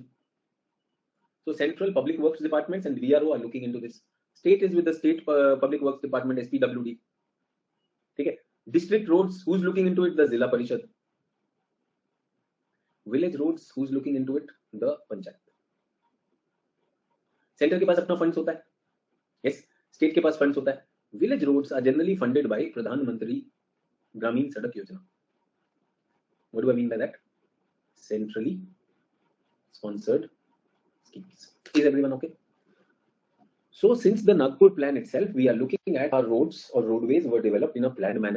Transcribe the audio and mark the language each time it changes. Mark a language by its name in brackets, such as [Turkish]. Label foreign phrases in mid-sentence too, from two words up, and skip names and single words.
[English] So Central Public Works Departments and VRO are looking into this. State is with the State Public Works Department, SPWD. Okay. District roads, who's looking into it? The Zilla Parishad. Village roads, who's looking into it? [Hindi] The Panchayat. Center के पास अपना funds होता है. [English] Yes. [Hindi] State के पास funds होता है. [English] Village roads are generally funded by Pradhan Mantri Gramin Sadak Yojana. What do I mean by that? Centrally sponsored schemes. Is everyone okay? So since the Nagpur plan itself, we are looking at our roads or roadways were developed in a planned manner.